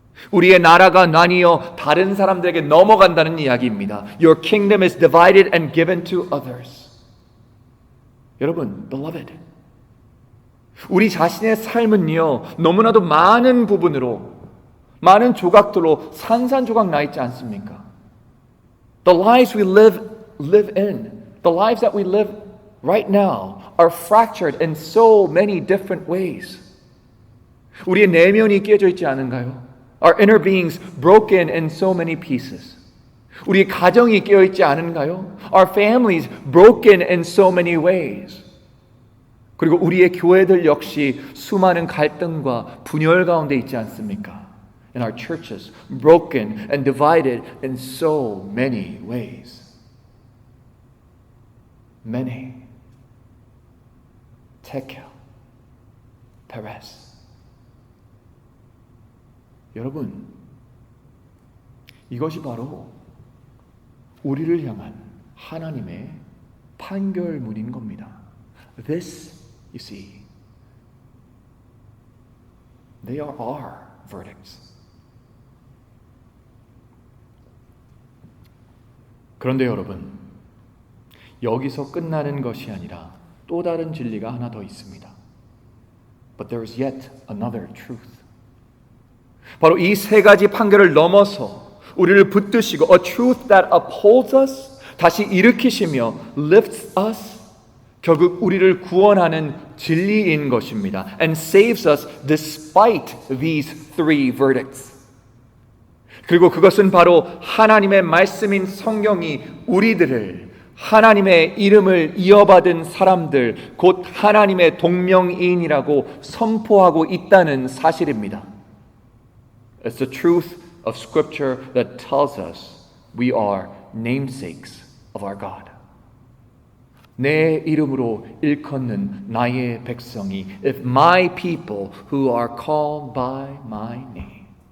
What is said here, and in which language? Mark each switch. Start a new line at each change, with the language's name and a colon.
Korean: 우리의 나라가 나뉘어 다른 사람들에게 넘어간다는 이야기입니다.
English: Your kingdom is divided and given to others.
Korean: 여러분,
English: beloved,
Korean: 우리 자신의 삶은요, 너무나도 많은 부분으로, 많은 조각들로 산산조각 나 있지 않습니까?
English: The lives we live in, the lives that we live right now are fractured in so many different ways.
Korean: 우리의 내면이 깨져 있지 않은가요?
English: Our inner beings broken in so many pieces.
Korean: 우리의 가정이 깨어 있지 않은가요?
English: Our families broken in so many ways.
Korean: 그리고 우리의 교회들 역시 수많은 갈등과 분열 가운데 있지 않습니까?
English: In our churches, broken and divided in so many ways.
Aramaic: Mene, Tekel, Perez.
Korean: 여러분, 이것이 바로 우리를 향한 하나님의 판결문인 겁니다.
English: This, you see, they are our verdicts.
Korean: 그런데 여러분, 여기서 끝나는 것이 아니라 또 다른 진리가 하나 더 있습니다.
English: But there is yet another truth.
Korean: 바로 이 세 가지 판결을 넘어서 우리를 붙드시고
English: a truth that upholds us,
Korean: 다시 일으키시며
English: lifts us,
Korean: 결국 우리를 구원하는 진리인 것입니다.
English: And saves us despite these three verdicts.
Korean: 그리고 그것은 바로 하나님의 말씀인 성경이 우리들을 하나님의 이름을 이어받은 사람들, 곧 하나님의 동명이인이라고 선포하고 있다는 사실입니다.
English: It's the truth of Scripture that tells us we are namesakes of our God.
Korean: 내 이름으로 일컫는 나의 백성이,
English: if my people who are called by my name.